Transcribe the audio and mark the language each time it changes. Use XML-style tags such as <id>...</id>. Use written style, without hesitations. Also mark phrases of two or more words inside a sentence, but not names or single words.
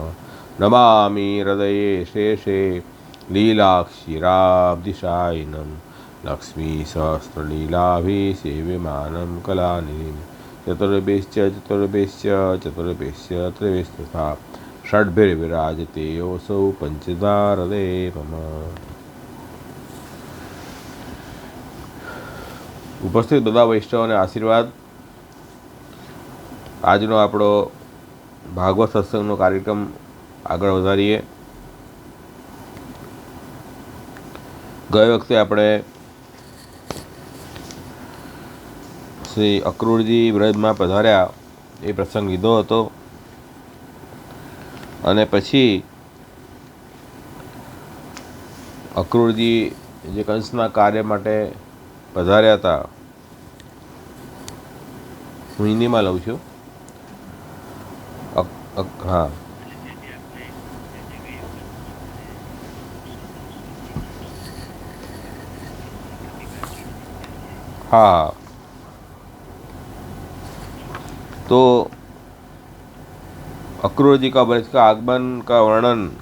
<sa>नमामि हृदये शेषे लीलाक्षीराब्धिशायिनं लक्ष्मीसहस्रलीलाभिसेव्यमानं कलानिधिं चतुर्भिश्च त्रिभिस्तथा षड्भिर्विराजते योऽसौ पंचधा हृदये मम।</sa> <gu>ઉપસ્થિત બધા વૈષ્ણવોને આશીર્વાદ। આજનો આપણો ભાગવત સત્સંગનો કાર્યક્રમ આગળ વધારીએ। ગઈ વખતે આપણે શ્રી અક્રૂરજી વ્રજમાં પધાર્યા એ પ્રસંગ લીધો હતો અને પછી અક્રૂરજી જે કંસના કાર્ય માટે પધાર્યા હતા, હું હિન્દીમાં લઉં છું।</gu> <hi>हाँ हाँ तो अक्रूर जी का ब्रज का आगमन का वर्णन</hi>